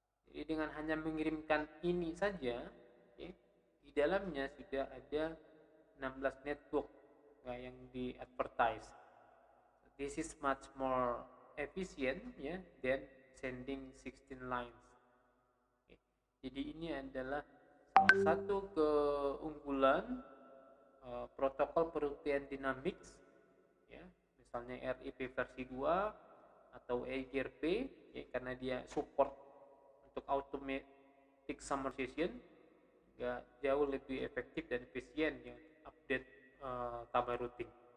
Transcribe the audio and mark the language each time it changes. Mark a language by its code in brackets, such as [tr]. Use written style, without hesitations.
[id] Jadi dengan hanya mengirimkan ini saja, okay, di dalamnya sudah ada 16 network yang di advertise. [en] This is much more efficient, ya, than sending 16 lines. [id] Jadi ini adalah salah satu keunggulan protokol perhutian Dynamics, ya, misalnya RIP versi 2 atau AGRP, ya, karena dia support untuk automatic summarization, ya, jauh lebih efektif dan efisien, ya, update tabel routing.